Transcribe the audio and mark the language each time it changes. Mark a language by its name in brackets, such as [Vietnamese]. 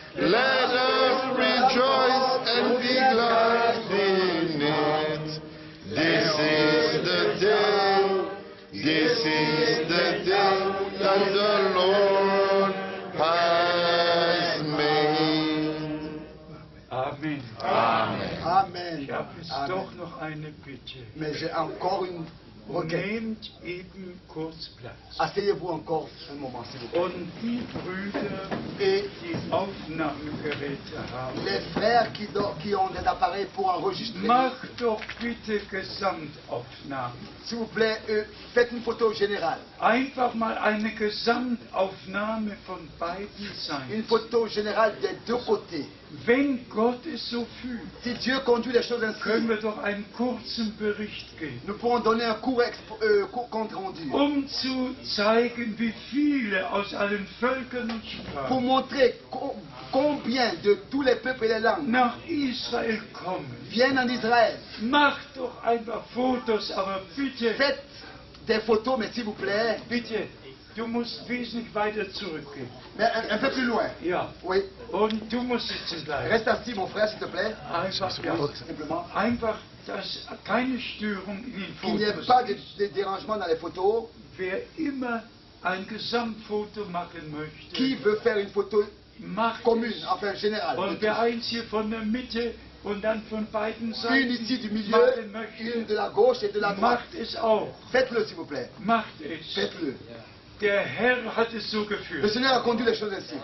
[English] Let us rejoice and be glad in it. This is the day, this is the day that the Lord has made. Amen. Amen. Amen. [German] Ich habe jetzt Amen. doch noch eine Bitte. [French] Mais j'ai encore une requête. [German] Nehmt eben kurz Platz. [French] Asseyez-vous encore un moment, s'il vous plaît. [German] Und die Brüder, [French] Et [German] die Aufnahmegeräte haben, [French] les frères qui ont des appareils pour enregistrer, [German] macht doch bitte Gesamtaufnahmen. [French] s'il vous plaît, faites une photo générale. [German] Einfach mal eine Gesamtaufnahme von beiden [French] Une [German] Seiten. [French] photo générale des deux côtés. [German] Wenn Gott es so fühlt, [French] Si Dieu conduit les choses ainsi, [German] können wir doch einen kurzen Bericht geben, [French] nous pourrons donner un court compte rendu [German] zu zeigen, wie viele aus allen Völkern und [French] pour [German] Sprachen [French] montrer combien de tous les peuples et les langues [German] nach Israel kommen. [French] viennent en Israël. [German] Macht doch einfach Fotos, aber bitte, [French] Faites des photos, mais s'il vous plaît, [German] bitte, du musst wesentlich weiter zurückgehen. [French] Mais un peu plus loin. [German] Ja. [French] Oui. [German] Und du musst sitzen bleiben. [French] Reste assis, mon frère, s'il te plaît. [German] Einfach, ja. [French] Simplement. [German] Einfach, dass keine Störung in den [French] Qu'il n'y ait [German] Fotos [French] pas [German] ist. [French] de dérangement dans les photos. [German] Wer immer ein Gesamtfoto machen möchte, [French] Qui veut faire une photo [German] macht [French] commune, [German] es. [French] enfin générale? [German] Und wer eins hier von der Mitte und dann von beiden [French] Une [German] Seiten [French] ici du milieu, [German] machen [French] une [German] möchte, [French] de la gauche et de la droite. [German] macht es auch. [French] Faites-le, s'il vous plaît. [German] Macht es. [French] Faites-le. [German] Der Herr hat es so [French] Le [German] geführt. [French] Seigneur a conduit les choses ainsi.